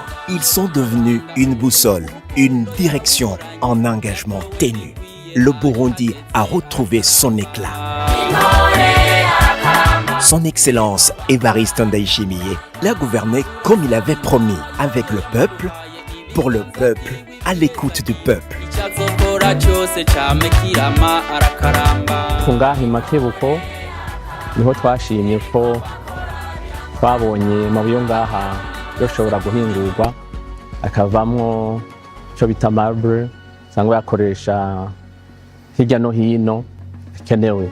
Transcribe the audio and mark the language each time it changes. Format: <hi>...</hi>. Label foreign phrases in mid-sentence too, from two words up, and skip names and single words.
<fr>Ils sont devenus une boussole, une direction, un engagement ténu. Le Burundi a retrouvé son éclat. Son Excellence Evariste Ndayishimiye l'a gouverné comme il avait promis, avec le peuple, pour le peuple, à l'écoute du peuple.</fr> <rn>Ngaha Makebuko niho twashimye ko twabonye amabuye ngaha yoshobora guhingurwa akavamwo cyo bita marble sangwa yakoresha hirya no hino bikenewe.</rn>